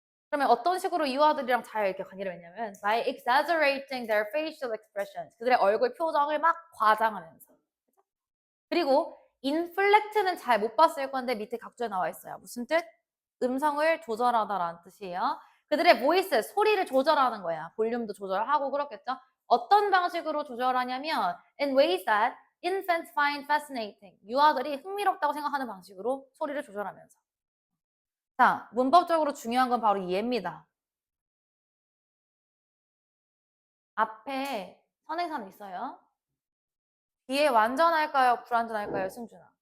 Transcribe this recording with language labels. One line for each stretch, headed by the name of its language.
Korean: 그러면 어떤 식으로 유아들이랑 잘 이렇게 관계를 맺냐면
English: by exaggerating their facial expressions,
Korean: 그들의 얼굴 표정을 막 과장하면서. 그리고 inflect는 잘 못 봤을 건데 밑에 각주에 나와 있어요. 무슨 뜻? 음성을 조절하다라는 뜻이에요. 그들의 voice, 소리를 조절하는 거야. 볼륨도 조절하고 그렇겠죠? 어떤 방식으로 조절하냐면
English: in ways that infants find fascinating.
Korean: 유아들이 흥미롭다고 생각하는 방식으로 소리를 조절하면서. 자, 문법적으로 중요한 건 바로 얘입니다. 앞에 선행사는 있어요. 뒤에 완전할까요? 불완전할까요? 승준아.